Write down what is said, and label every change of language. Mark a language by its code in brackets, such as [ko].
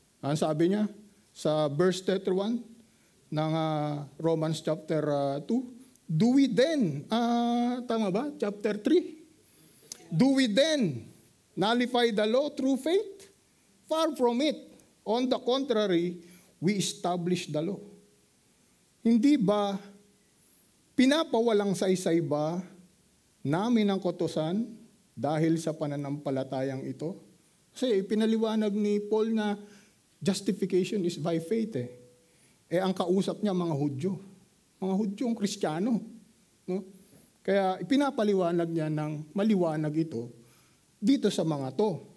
[tl] Ang sabi niya sa verse 31 ng Romans chapter 2. [en] Do we then, [tl] tama ba? [en] Chapter 3. Do we then nullify the law through faith? Far from it. On the contrary, we establish the law. [tl] Hindi ba pinapawalang saysay ba namin ang kautusan dahil sa pananampalatayang ito? Kasi pinaliwanag ni Paul na [en] justification is by faith. [tl] Ang kausap niya mga Hudyo. Mga Hudyong Kristiyano. No? Kaya ipinapaliwanag niya ng maliwanag ito dito sa mga to.